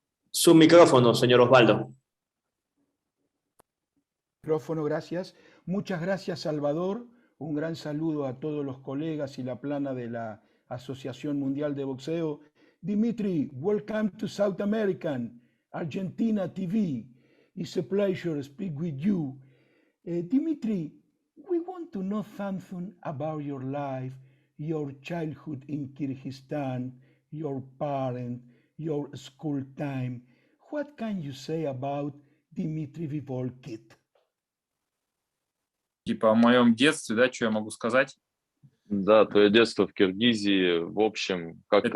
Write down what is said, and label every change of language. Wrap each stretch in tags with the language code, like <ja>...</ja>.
<es>Su micrófono, señor Osvaldo. Micrófono, gracias. Muchas gracias, Salvador. Un gran saludo a todos los colegas y la plana de la Asociación Mundial de Boxeo.</es> <en>Dmitry, welcome to South American, Argentina TV. It's a pleasure to speak with you. Dmitry, we want to know something about your life, your childhood in Kyrgyzstan, your parents, your school time. What can you say about Dmitry Bivol kid?</en> <ru>Типа о моем детстве, да, что я могу сказать? Да, твое детство в Киргизии, в общем, как</ru>